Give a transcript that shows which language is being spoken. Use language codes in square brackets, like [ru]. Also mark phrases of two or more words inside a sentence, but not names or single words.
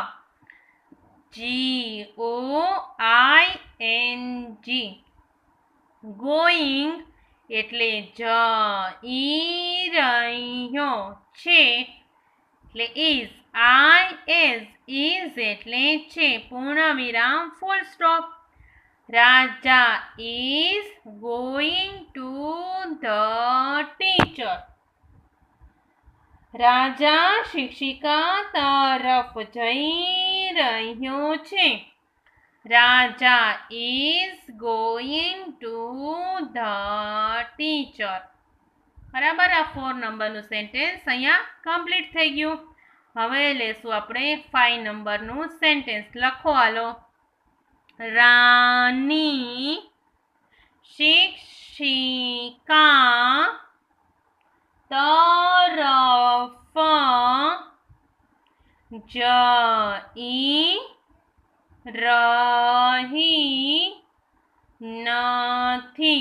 [gu] GOING એટલે જઈ રહ્યો છે એટલે is. is એટલે છે. પૂર્ણ વિરામ [en] full stop. રાજા is going to the teacher. [gu] રાજા શિક્ષિકા તરફ જઈ રહ્યો છે. [en] રાજા is going to the teacher. [gu] બરાબર. આ 4 નંબરનું સેન્ટેન્સ અહીંયા કમ્પ્લીટ થઈ ગયું. હવે લેશું આપણે 5 નંબરનું સેન્ટેન્સ. લખો હાલો. રાની શિક્ષિકા તરફ જઈ રહી નથી.